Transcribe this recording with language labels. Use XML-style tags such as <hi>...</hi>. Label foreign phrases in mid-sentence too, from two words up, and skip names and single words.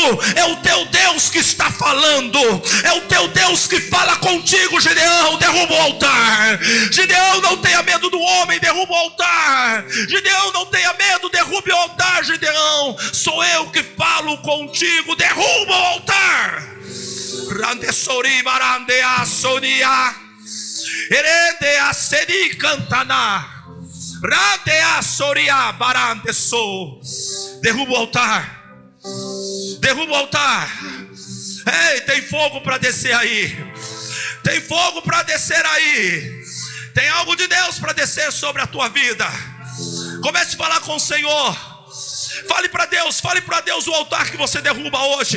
<pt>É o teu Deus que está falando. É o teu Deus que fala contigo. Gideão, derruba o altar. Gideão, não tenha medo do homem, derruba o altar. Gideão, não tenha medo, derrube o altar. Gideão, sou eu que falo contigo, derruba o altar. Randesori barandea sonia Erendea sedi cantana Randea soria barandeso. Derruba o altar. Derruba o altar. Ei, tem fogo para descer aí. Tem fogo para descer aí. Tem algo de Deus para descer sobre a tua vida. Comece a falar com o Senhor. Fale para Deus o altar que você derruba hoje.</pt>